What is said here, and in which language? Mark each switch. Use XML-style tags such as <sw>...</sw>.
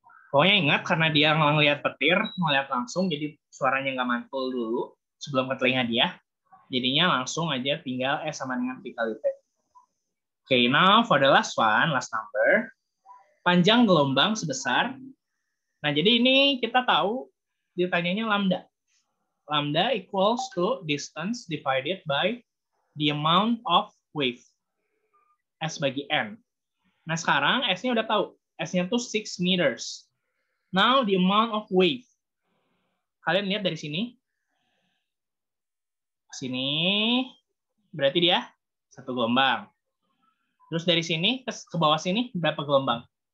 <id>Pokoknya ingat, karena dia ngelihat petir, ngelihat langsung, jadi suaranya nggak mantul dulu sebelum ke telinga dia. Jadinya langsung aja tinggal S sama dengan V kali T.</id> <en>Okay, now for the last number.</en> <id>Panjang gelombang sebesar. Nah, jadi ini kita tahu ditanyanya lambda.</id> <en>Lambda equals to distance divided by the amount of wave.</en> <id>S bagi N. Nah, sekarang S-nya udah tahu. S-nya tuh 6 meters.</id> <en>Now, the amount of wave.</en> <id>Kalian lihat dari sini. Sini. Berarti dia 1 gelombang. Terus dari sini ke bawah sini berapa gelombang?</id>